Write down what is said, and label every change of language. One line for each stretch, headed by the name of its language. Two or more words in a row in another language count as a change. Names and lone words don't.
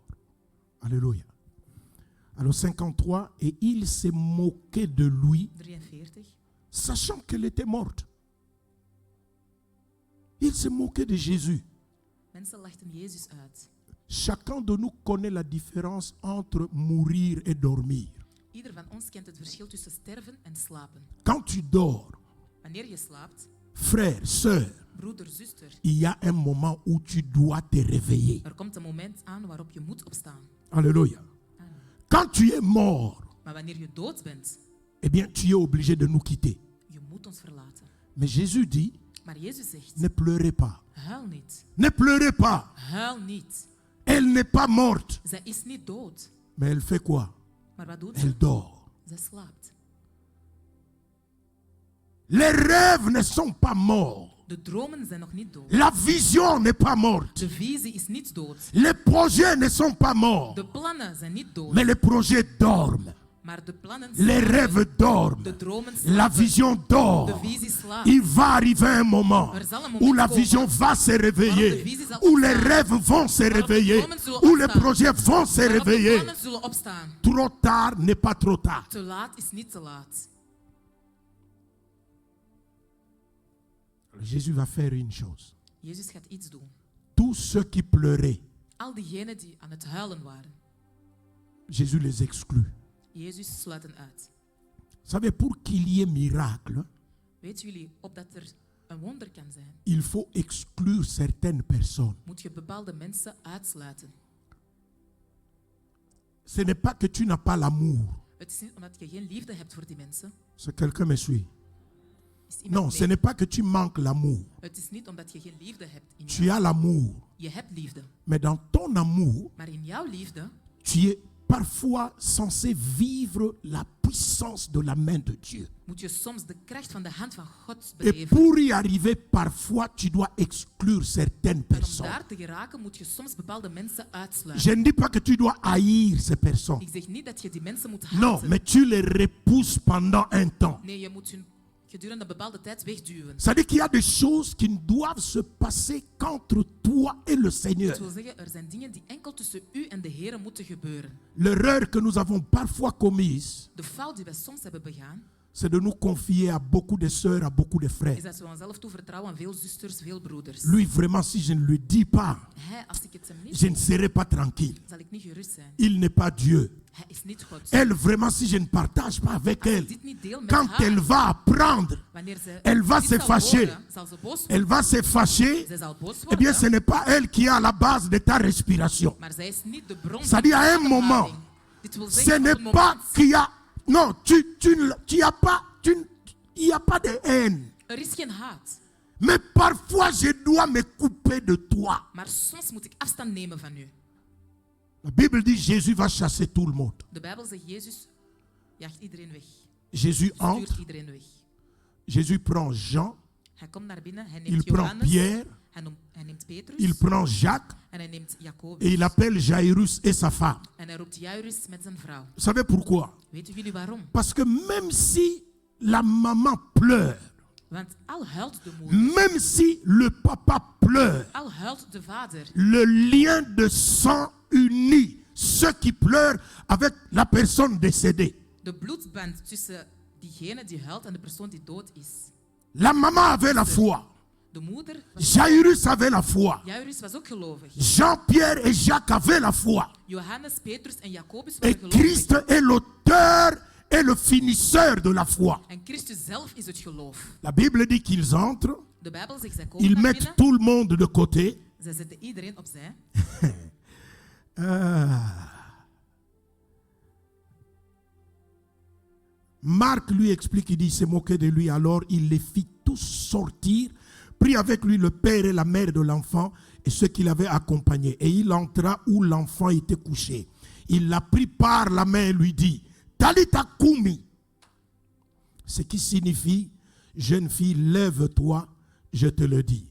French: Alléluia. Alors 53, et il s'est moqué de lui, 43. sachant qu'elle était morte. Il s'est moqué de Jésus.
Dutch: Mensen lachten Jezus uit.
French: Chacun de nous connaît la différence entre mourir et dormir.
Dutch: Ieder van ons kent het verschil tussen sterven en slapen.
French: Quand tu dors,
Dutch: Wanneer je slaapt,
French: frère, sœur,
Dutch: broeder, zuster,
French: il y a un moment où tu dois te réveiller.
Dutch: er komt een moment aan waarop je moet opstaan.
French: Alléluia. Amen. Quand tu es mort,
Dutch: Maar wanneer je dood bent,
French: eh bien, tu es obligé de nous quitter.
Dutch: je moet ons verlaten.
French: Mais Jésus dit:
Dutch: Maar Jezus zegt:
French: ne pleurez pas.
Dutch: huil niet.
French: Ne pleurez pas.
Dutch: Huil niet.
French: Elle n'est pas morte.
Dutch: Zij is niet dood.
French: Mais elle fait quoi?
Dutch: Maar wat doet
French: Elle
Dutch: ze?
French: dort.
Dutch: Zij slaapt.
French: Les rêves ne sont pas morts.
Dutch: De dromen zijn nog niet dood.
French: La vision n'est pas morte.
Dutch: De visie is niet dood.
French: Les projets ne sont pas morts.
Dutch: De plannen zijn niet dood.
French: Mais les projets dorment.
Dutch: Maar de plannen
French: Les
Dutch: slapen.
French: rêves dorment.
Dutch: De dromen
French: La
Dutch: slapen.
French: vision
Dutch: De
French: dort.
Dutch: visie slaapt.
French: Il va arriver un moment
Dutch: Er zal een
French: où
Dutch: moment
French: la
Dutch: komen
French: vision va se réveiller,
Dutch: waarop de visie zal
French: où les
Dutch: opstaan.
French: rêves vont se
Dutch: Waarop de
French: réveiller,
Dutch: dromen zullen
French: où les
Dutch: opstaan.
French: projets vont se
Dutch: waarop de
French: réveiller.
Dutch: plannen zullen opstaan.
French: Trop tard n'est pas trop tard.
Dutch: Te laat is niet te laat.
French: Jésus va faire une chose.
Dutch: Jezus gaat iets doen.
French: Tous ceux qui pleuraient,
Dutch: Al diegenen die aan het huilen waren,
French: Jésus les exclut.
Dutch: Jezus sluit hen uit.
French: Vous savez, pour qu'il y ait miracle,
Dutch: Weet jullie, opdat er een wonder kan zijn,
French: il faut exclure certaines personnes.
Dutch: moet je bepaalde mensen uitsluiten.
French: Ce n'est pas que tu n'as pas l'amour.
Dutch: Het is niet omdat je geen liefde hebt voor die mensen.
French: Si quelqu'un me suit.
Dutch: Is iemand
French: Non, ce
Dutch: mee?
French: n'est pas que tu manques l'amour.
Dutch: Het is niet omdat je geen liefde hebt in
French: Tu
Dutch: jou.
French: as l'amour.
Dutch: Je hebt liefde.
French: Mais dans ton amour,
Dutch: Maar in jouw liefde
French: tu es parfois censé vivre la puissance de la main de Dieu.
Dutch: moet je soms de kracht van de hand van God
French: Et
Dutch: beleven.
French: pour y arriver, parfois, tu dois exclure certaines
Dutch: En om
French: personnes.
Dutch: daar te geraken moet je soms bepaalde mensen uitsluiten.
French: Je ne dis pas que tu dois haïr ces personnes.
Dutch: Ik zeg niet dat je die mensen moet haten.
French: Non, mais tu les repousses pendant un temps.
Dutch: Nee, je moet hun gedurende een bepaalde tijd wegduwen.
French: C'est-à-dire qu'il y a des choses qui ne doivent se passer qu'entre toi et le Seigneur.
Dutch: Dat wil zeggen, er zijn dingen die enkel tussen u en de Heer moeten gebeuren.
French: L'erreur que nous avons parfois commise,
Dutch: De fout die wij soms hebben begaan,
French: c'est de nous confier à beaucoup de sœurs, à beaucoup de
Dutch: is
French: frères.
Dutch: dat we onszelf toevertrouwen aan veel zusters, veel broeders.
French: Lui, vraiment, si je ne le dis pas,
Dutch: Hij, als ik het hem niet
French: je ne serai pas tranquille.
Dutch: zal ik niet gerust zijn.
French: Il n'est pas Dieu.
Dutch: Hij is niet God.
French: Elle, vraiment, si je ne partage pas avec
Dutch: Als
French: elle,
Dutch: ik dit niet deel met
French: quand
Dutch: haar,
French: elle va apprendre,
Dutch: wanneer ze
French: elle va
Dutch: dit
French: se
Dutch: zal
French: fâcher.
Dutch: horen, zal ze boos
French: elle
Dutch: worden.
French: va se fâcher.
Dutch: Zij zal boos
French: Eh bien,
Dutch: worden,
French: ce n'est pas elle qui est à la base de ta respiration.
Dutch: maar zij is niet de bron
French: Ça dit à un
Dutch: de
French: moment,
Dutch: ademhaling. Dit wil
French: ce
Dutch: zeggen, op
French: n'est
Dutch: het
French: pas
Dutch: moment,
French: qu'il y a... Non, tu as pas... Il n'y a pas de haine.
Dutch: er is geen haat.
French: Mais parfois, je dois me couper de toi.
Dutch: Maar soms moet ik afstand nemen van u.
French: La Bible dit Jésus va chasser tout le monde.
Dutch: De Bijbel zegt, Jezus jaagt iedereen weg.
French: Jésus
Dutch: Stuurt
French: entre,
Dutch: iedereen weg.
French: Jésus prend Jean,
Dutch: Hij komt naar binnen, hij
French: il
Dutch: neemt
French: prend
Dutch: Johannes,
French: Pierre,
Dutch: hij neemt Petrus
French: il prend Jacques
Dutch: en hij neemt
French: et
Dutch: Jacobus.
French: il appelle Jairus et sa femme.
Dutch: En hij roept Jairus met zijn vrouw.
French: Vous savez pourquoi?
Dutch: Weet jullie waarom?
French: Parce que même si la maman pleure,
Dutch: Want al huilt de moeder,
French: même si le papa pleure,
Dutch: al huilt de vader,
French: le lien de sang unit ceux qui pleurent avec la personne décédée.
Dutch: de bloedband tussen diegene die huilt en de persoon die dood is.
French: La maman avait la foi.
Dutch: De moeder, was,
French: Jairus avait la foi.
Dutch: Jairus was ook gelovig.
French: Jean-Pierre et Jacques avaient la foi.
Dutch: Johannes, Petrus en Jacobus
French: Et
Dutch: waren gelovig.
French: Christ est l'auteur et le finisseur de la foi.
Dutch: En Christus zelf is het geloof.
French: La Bible dit qu'ils entrent,
Dutch: De Bijbel zegt, zij komen
French: ils
Dutch: naar
French: mettent
Dutch: binnen,
French: tout le monde de côté.
Dutch: zij zetten iedereen opzij.
French: Marc lui explique, il dit, il s'est moqué de lui, alors il les fit tous sortir, prit avec lui le père et la mère de l'enfant et ceux qui l'avaient accompagné. Et il entra où l'enfant était couché. Il l'a pris par la main et lui dit,
Aramaic: Talita Koumi,
French: ce qui signifie, jeune fille, lève-toi, je te le dis.